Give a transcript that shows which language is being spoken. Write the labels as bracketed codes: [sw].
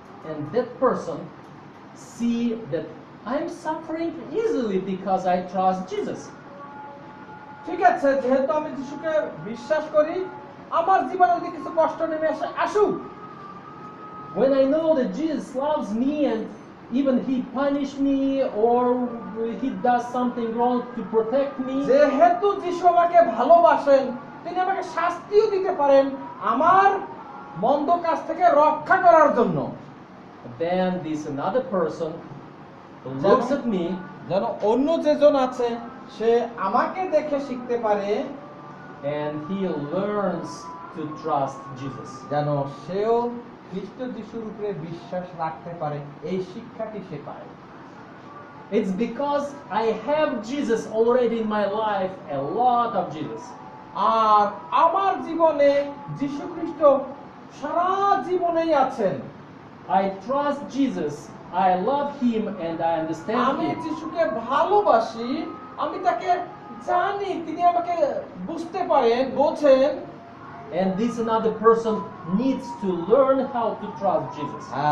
[en] and that person see that I'm suffering easily because I trust Jesus. [bn] ঠিক আছে, যেহেতু আমি যিশুকে বিশ্বাস করি, আমার জীবনে যদি কিছু কষ্ট নেমে আসুক, [en] When I know that Jesus loves me and even he punish me or he does something wrong to protect me, [bn] যেহেতু যিশু আমাকে ভালোবাসেন, তিনি আমাকে শাস্তিও দিতে পারেন আমার মন্দ কাজ থেকে রক্ষা করার জন্য, [en] then this another person looks at me [bn] যেন অন্য যেজন আছে সে আমাকে দেখে শিখতে পারে, [en] and he learns to trust Jesus. [bn] যেন সেও খ্রিস্ট যিশুর উপরে বিশ্বাস রাখতে পারে, এই শিক্ষাটি সে পায়। [en] It's because I have Jesus already in my life, a lot of Jesus. [bn] আর আমার জীবনে যিশু খ্রিস্ট সারা জীবনেই আছেন। [en] I trust Jesus, I love him and I understand [bn] আমি [en] him. [bn] যিশুকে ভালোবাসি, আমি তাকে জানি, তিনি আমাকে বুঝতে পারেন, বোঝেন। [en] And this another person needs to learn how to trust Jesus.